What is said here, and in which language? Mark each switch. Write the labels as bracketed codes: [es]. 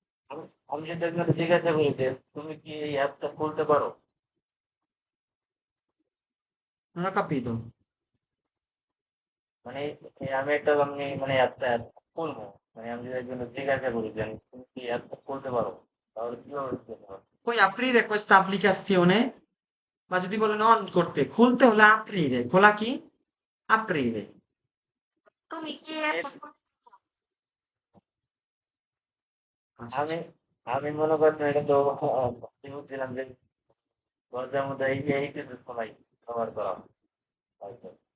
[bn] আমি আমি যদি আপনাকে জিজ্ঞাসা করি যে তুমি কি এই অ্যাপটা খুলতে পারো? [it] Non ho capito। [bn] মানে আমি একটা আমি মানে অ্যাপটা খুলবো। মানে আমি যদি একজনকে জিজ্ঞাসা করি যে তুমি কি অ্যাপটা খুলতে পারো? তাহলে কিভাবে খুলতে পারো? [it] Puoi aprire questa applicazione? [bn] Ma যদি বলেন অন করতে, খুলতে হলে aprire। খোলা কি? aprire। [it] Tu mi [bn] এর [it] chiedi [bn] আচ্ছা, আমি আমি মনে করতাম এটা তো আমি বুঝছিলাম যে দরজার মধ্যে এই কিছু সবাই ব্যবহার করা হয়তো।